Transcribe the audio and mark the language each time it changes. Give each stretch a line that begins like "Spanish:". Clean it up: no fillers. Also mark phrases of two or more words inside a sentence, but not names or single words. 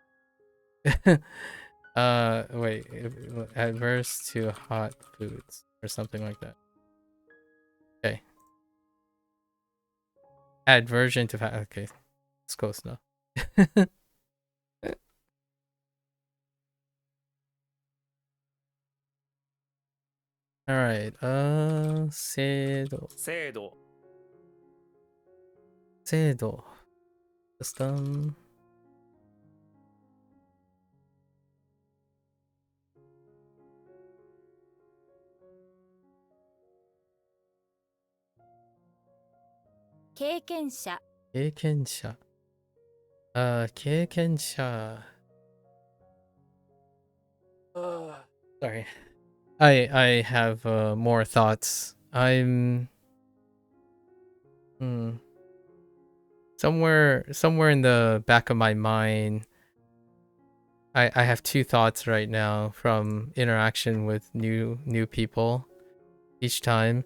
English: Wait, adverse to hot foods or something like that. Okay. Aversion to fat. Okay, it's close enough. All right.
Japanese: 制度制度 system. 経験者経験者。経験者。Sorry.
English: I have more thoughts. I'm somewhere in the back of my mind. I have two thoughts right now from interaction with new people each time.